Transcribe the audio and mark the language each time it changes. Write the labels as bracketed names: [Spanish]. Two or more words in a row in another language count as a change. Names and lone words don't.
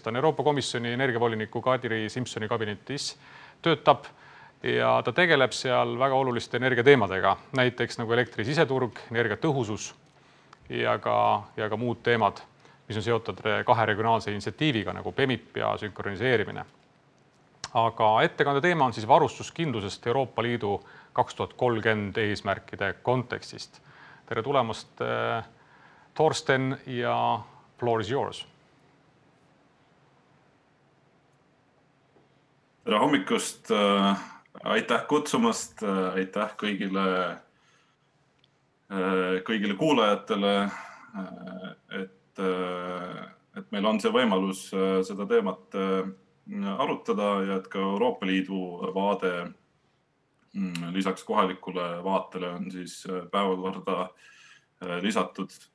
[Estonian] Ta on Euroopa Komisjoni energiavoliniku Kadri Simpsoni kabinetis, töötab ja ta tegeleb seal väga oluliste energiateemadega, näiteks nagu elektri siseturg, energiatõhusus ja ka muud teemad, mis on seotud kahe regionaalse initsiatiiviga nagu PEMIP ja sünkroniseerimine. Aga ettekande teema on siis varustuskindlusest Euroopa Liidu 2030 eesmärkide kontekstist. Tere tulemast, Thorsten, ja [English] floor is yours. [Estonian] Tere hommikust, aitäh kutsumast, aitäh kõigile kuulajatele, et meil on see võimalus seda teemat arutada ja et ka Euroopa Liidu vaade lisaks kohalikule vaatele on siis päevakorda lisatud.